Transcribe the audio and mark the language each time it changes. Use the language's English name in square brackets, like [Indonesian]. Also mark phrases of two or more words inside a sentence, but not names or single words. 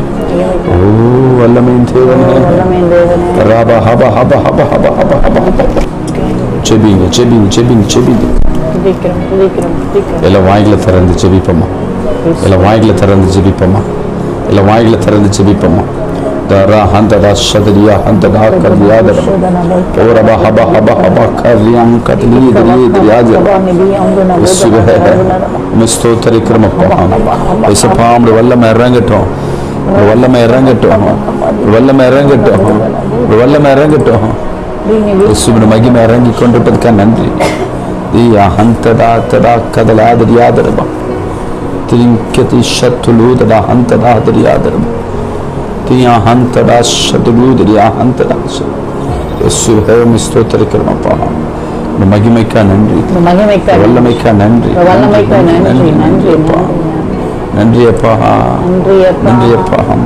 [Tamil] ஓ வல்லமையின் தேவனே, ரப ஹப ஹப ஹப ஹப ஹப ஹப. செபிங்க செபிங்க செபிங்க செபிங்க. எல்லாம் வாயில திறந்து ஜெபிப்போமா, எல்லாம் வாயில திறந்து ஜெபிப்போமா, எல்லாம் வாயில திறந்து ஜெபிப்போமா. Dara handada shadriya handada kadiyada, ora ba haba haba haba kadiyam kadli diyada. இயேசுவே ஸ்தோத்திரிக்கிறோம் அப்பா. இயேசுவே உம்ம வல்லமை இறங்கட்டும், வல்லமை இறங்கட்டும், வல்லமை இறங்கட்டும், வல்லமை இறங்கட்டும். இயேசுவே மகிமை இறங்கி கொண்டிருப்பதுக்கு நன்றி. Diya handada tada kadalada diyada ba. Trinkati shatuludada handada diyada. தியா ஹந்தடா ஷதுலூதரியா ஹந்தடா. இயேசுவே உம்மை ஸ்தோத்திரிக்கிறோம் அப்பா. மகிமைக்கா நன்றி, வல்லமைக்கா நன்றி, நன்றி நன்றி அப்பா, நன்றி அப்பா, நன்றி அப்பா.